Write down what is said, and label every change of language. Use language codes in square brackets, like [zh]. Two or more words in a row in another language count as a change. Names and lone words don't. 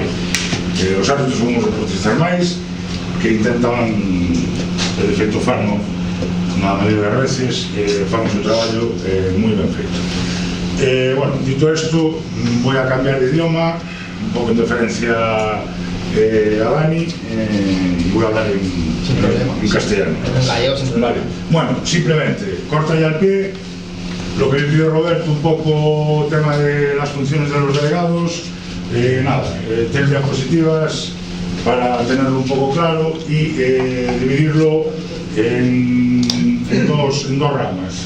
[gl] Os árbitros son os deportistas máis que intentan de feito farno na maioría das veces, fan o seu traballo moi ben feito. Bueno, dito isto, vou a cambiar de idioma un pouco en deferencia a Dani, e vou a [es] hablar en castellano. Vale. Bueno, simplemente, corta ya al pie lo que le pidió Roberto, un poco el tema de las funciones de los delegados. Nada, 3 diapositivas para tenerlo un poco claro y dividirlo en dos ramas.